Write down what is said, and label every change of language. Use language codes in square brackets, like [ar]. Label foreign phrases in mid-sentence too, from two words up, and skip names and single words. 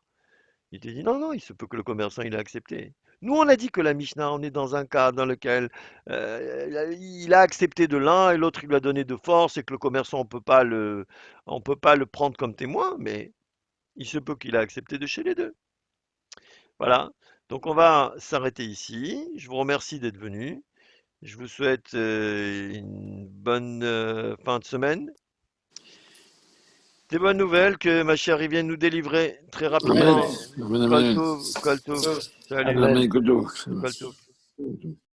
[fr] Il te dit non, non, il se peut que le commerçant il a accepté. Nous, on a dit que la Mishnah, on est dans un cas dans lequel il a accepté de l'un et l'autre il lui a donné de force et que le commerçant on peut pas le prendre comme témoin, mais il se peut qu'il a accepté de chez les deux. Voilà. Donc on va s'arrêter ici. Je vous remercie d'être venu. Je vous souhaite une bonne fin de semaine. Des bonnes nouvelles que ma chère vienne nous délivrer très rapidement. Amen. Amen. [he] Kol Amen. טוב, כל טוב. Salut. [en] Amen. Good [he] כל טוב. [en] luck.